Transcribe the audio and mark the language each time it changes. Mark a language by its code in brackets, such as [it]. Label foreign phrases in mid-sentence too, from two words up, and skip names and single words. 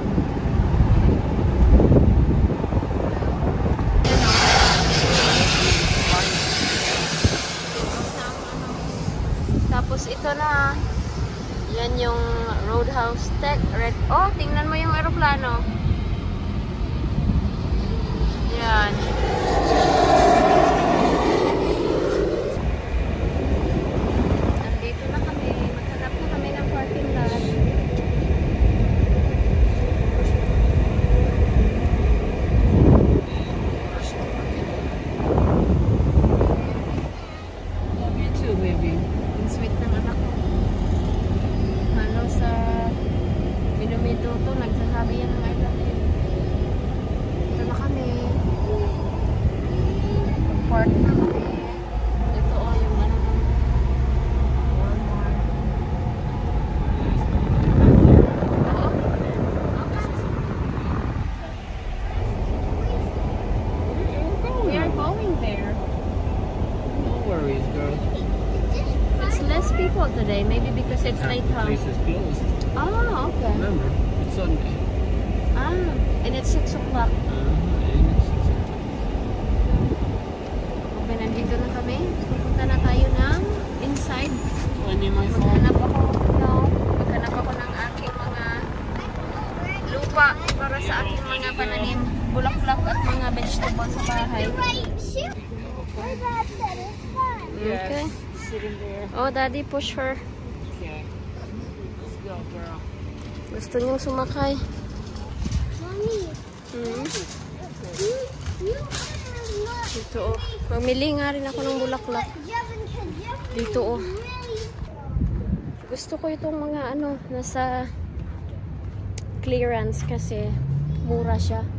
[tl] Tapos ito na, yan yung Roadhouse Tech Red. Oh, tingnan mo yung aeroplano. Yan. Nandito na kami. Maghanap na kami ng parking lot. [en] Love you too, baby. [tl] Ang sweet ng anak ko. Ano sa binumito to, nagsasabi yan ng [en] I love you. [tl] Ito na kami. Park na kami. Ito o yung ano ng Walmart. Oo. [en] We are going there. No worries, girl. It's less people today. Maybe because it's late, The huh? place is closed. Oh, okay. Remember, it's Sunday. Ah, and it's 6 o'clock. And it's 6 o'clock. [tl] Okay, nandito na kami. Pupunta na tayo ng inside. [en] My phone. [tl] Maghanap ako ng aking mga lupa para sa aking mga pananim, bulaklak at mga vegetables sa bahay. [en] Okay. Sitting there. Oh, Daddy, push her. Okay. Let's go, girl. [tl] Gusto niyong sumakay. [en] Mommy, Hmm. you [tl] Dito, oh. Mamili nga rin ako ng bulaklak. Dito, oh. Gusto ko itong mga ano, nasa clearance kasi mura siya.